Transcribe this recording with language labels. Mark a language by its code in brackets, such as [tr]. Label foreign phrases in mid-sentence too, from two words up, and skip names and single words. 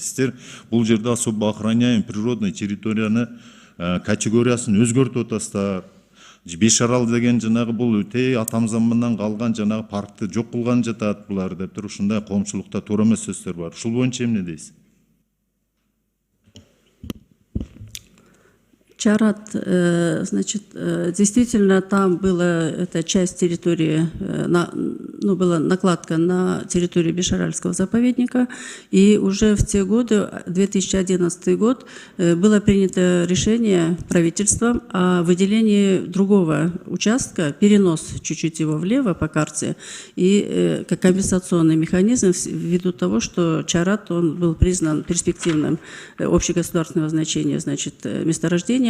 [ky] Сиздер бул жерде [ru] особо охраняемый природный [ky] территорияны категориясын өзгөртүп атасыздар. Бешарал деген жанагы бул өтө атамзамандан калган жанагы паркты жок кылган жатат булар деп туруп ушундай коомчулукта туура эмес сөздөр бар. Ушул боюнча эмне дейсиз? [ru] Чарат, значит, действительно там была эта часть территории, была накладка на территорию Бешаральского заповедника, и уже в те годы, 2011 год, было принято решение правительством о выделении другого участка, перенос чуть-чуть его влево по карте, и как компенсационный механизм ввиду того, что Чарат, он был признан перспективным общегосударственного значения, значит, месторождением.